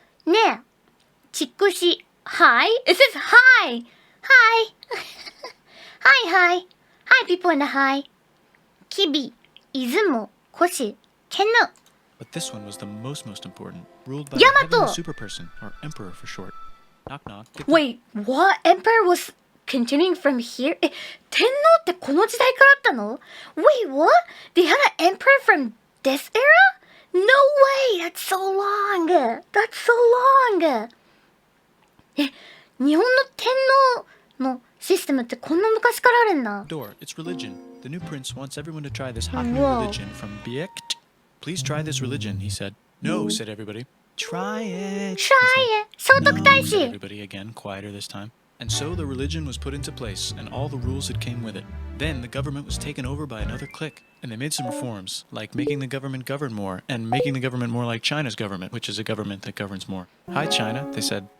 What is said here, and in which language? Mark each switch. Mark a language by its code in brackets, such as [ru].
[en] ねえ。Chikushi. Hi? It says hi. Hi. Hi, hi. Hi, people in the hi. Kibi. Izumo. Koshi. Kenno. But this one was the most important, ruled by Yamato! a super person, or emperor for short. Knock knock. Wait, what? Emperor was continuing from here? [ja] 天皇ってこの時代からあったの? [en] Wait, what? They had an emperor from this era? No way! That's so long! That's so long! [ja] 日本の天皇のシステムってこんな昔からあるんだ. [en] Door, it's religion. The new prince wants everyone to try this hot new religion from Biekt. Please try this religion, he said. No, said everybody. Try it. Try it. 聖徳太 No, said [ja] 子. [en] everybody again, quieter this time. And so the religion was put into place, and all the rules that came with it. Then the government was taken over by another clique, and they made some reforms, like making the government govern more, and making the government more like China's government, which is a government that governs more. Hi, China, they said.